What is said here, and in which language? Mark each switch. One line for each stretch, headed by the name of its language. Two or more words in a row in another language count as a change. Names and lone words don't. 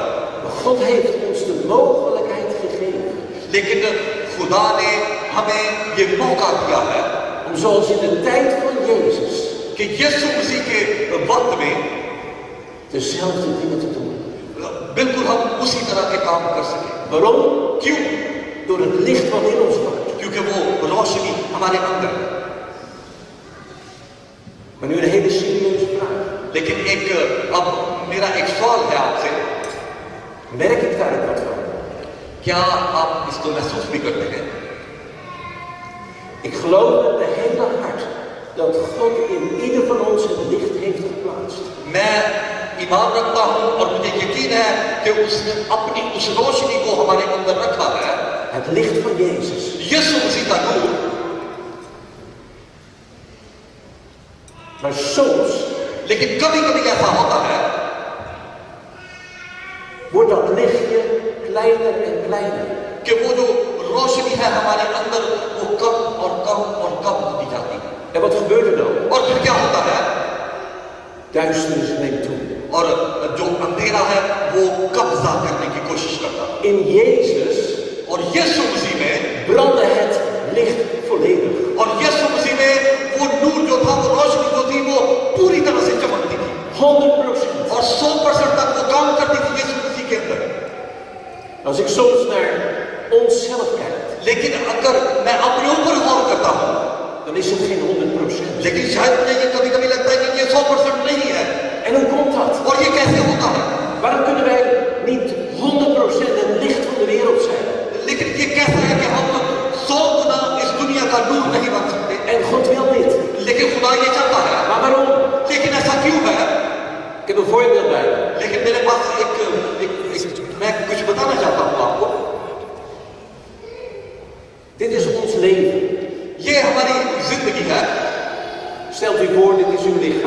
Dutch: Maar God heeft ons de mogelijkheid gegeven
Hindi: लेकिन खुदा ने हमें ये मौका दिया है
Dutch: om zoals in de tijd van Jezus
Hindi: कि यीशु मसीह के वक्त में
Dutch: dezelfde dingen te doen.
Hindi: बिल्कुल हम उसी तरह के काम कर सकें।
Dutch: Waarom?
Hindi: क्यों?
Dutch: Door het licht wat in ons woont.
Hindi: क्योंकि वो रोशनी हमारे अंदर है।
Dutch: Maar nu een hele serieuze vraag.
Hindi: लेकिन अब मेरा एक सवाल है आपसे,
Dutch: Merk ik daar ook wat van?
Hindi: क्या आप इसको महसूस भी करते हैं?
Dutch: Ik geloof met mijn hele hart dat God in ieder van ons het licht heeft geplaatst.
Hindi: मैं ईमान रखता हूं और मुझे यकीन है कि उसने अपनी उस रोशनी को हमारे अंदर रखा है,
Dutch: Het licht van Jezus.
Hindi: यीशु मसीह का नूर।
Dutch: Maar soms
Hindi: लेकिन कभी कभी ऐसा होता है
Dutch: wordt dat lichtje kleiner en kleiner.
Hindi: कि वो जो रोशनी है हमारे अंदर वो कम और कम और कम होती जाती है।
Dutch: En wat gebeurt er dan?
Hindi: और फिर क्या होता है?
Dutch: Duisternis neemt toe.
Hindi: और जो अंधेरा है वो कब्जा करने की कोशिश करता है।
Dutch: In Jezus
Hindi: और यीशु मसीह में
Dutch: brandde het licht volledig.
Hindi: और यीशु मसीह में वो नूर जो था, वो रोशनी जो थी, वो पूरी तरह से चमकती थी
Dutch: 100%.
Hindi: और 100% तक वो काम करती थी यीशु मसीह के अंदर।
Dutch: Als ik soms naar onszelf kijk,
Hindi: लेकिन अगर मैं अपने ऊपर गौर करता हूँ,
Dutch: dan is het geen 100%.
Hindi: लेकिन शायद मुझे ये कभी कभी लगता है कि ये 100% नहीं है।
Dutch: En hoe komt dat?
Hindi: और ये कैसे होता है?
Dutch: Waarom kunnen wij niet 100% het licht van de wereld zijn?
Hindi: लेकिन ये कैसा है कि हम 100 गुना इस दुनिया का नूर नहीं बन सकते?
Dutch: En God wil dit.
Hindi: लेकिन खुदा ये चाहता है।
Dutch: Maar waarom?
Hindi: लेकिन ऐसा क्यों है?
Dutch: Ik heb een voorbeeld bij me.
Hindi: लेकिन मेरे पास मैं कुछ बताना चाहता हूँ आपको।
Dutch: Dit is ons leven.
Hindi: ये हमारी जिंदगी है।
Dutch: Stelt u voor, dit is uw lichaam.